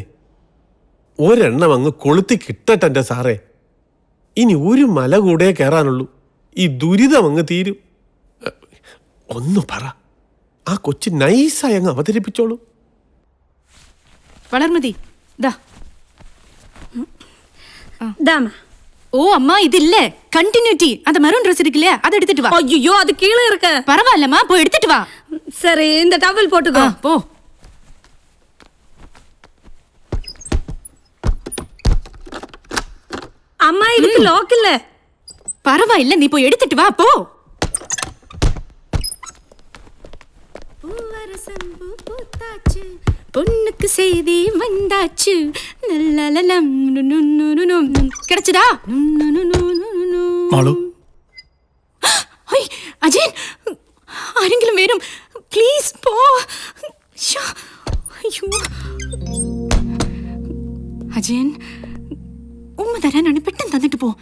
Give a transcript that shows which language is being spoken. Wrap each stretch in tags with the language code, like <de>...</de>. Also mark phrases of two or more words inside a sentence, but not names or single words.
<ml>ഒരെണ്ണം അങ്ങ് കൊളുത്തി കിട്ടട്ടെ എൻ്റെ സാറേ. ഇനി ഒരു മല കൂടെ കയറാനുള്ളൂ. ഈ ദുരിതം അങ്ങ് തീരും. ഒന്ന് പറ. ആ കൊച്ചു നൈസായി അങ്ങ് അവതരിപ്പിച്ചോളൂ. വളർമതി ദാ.</ml> <ta>தாமா. ஓ அம்மா இது இல்ல கண்டினியூட்டி. அந்த மெரூன் ட்ரெஸ் இருக்குல்ல, அதை எடுத்துட்டு வா. ஐயோ, அது கீழே இருக்கு. பரவாயில்லம்மா, போய் எடுத்துட்டு வா. சரி, இந்த டவல் போட்டுக்கோ. போ. அம்மா, இதுக்கு லாக் இல்ல. பரவாயில்ல, நீ போய் எடுத்துட்டு வா. போ. பொண்ணுக்கு செய்தி வந்தாச்சு. கிடைச்சதா?</ta> <ml>അജയൻ, ആരെങ്കിലും വരും. പ്ലീസ് പോ. അജയൻ, ഉമ്മ തരാനാണ്. പെട്ടെന്ന് തന്നിട്ട് പോ.</ml>